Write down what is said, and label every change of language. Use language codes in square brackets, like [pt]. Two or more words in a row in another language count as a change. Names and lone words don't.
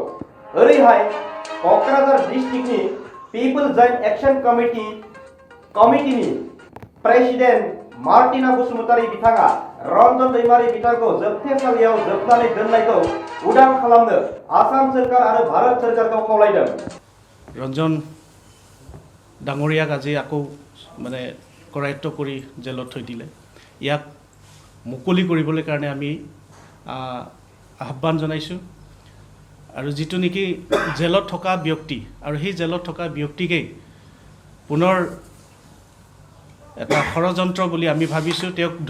[brx] ओरैहाय क'क्राझार डिस्ट्रिक्टनि पिपल जॉइंट एक्शन कमिटिनि प्रेसिडेन्ट मार्टिना बसुमतारी बिथाङा रन्जन दैमारि बिथांखौ जोबथेसालियाव जोबनानै दोननायखौ उदां खालामनो आसाम सरकार आरो भारत सरकारखौ खावलायदों। [as] रन्जन डाঙৰীয়াক আজি আকৌ মানে কৰায়ত্ব কৰি জেলত থৈ দিলে। ইয়াক মুকলি কৰিবলৈ কাৰণে আমি আহ্বান জনাইছোঁ আৰু যিটো নেকি জেলত থকা ব্যক্তি আৰু সেই জেলত থকা ব্যক্তিকেই পুনৰ এটা ষড়যন্ত্ৰ বুলি আমি ভাবিছোঁ।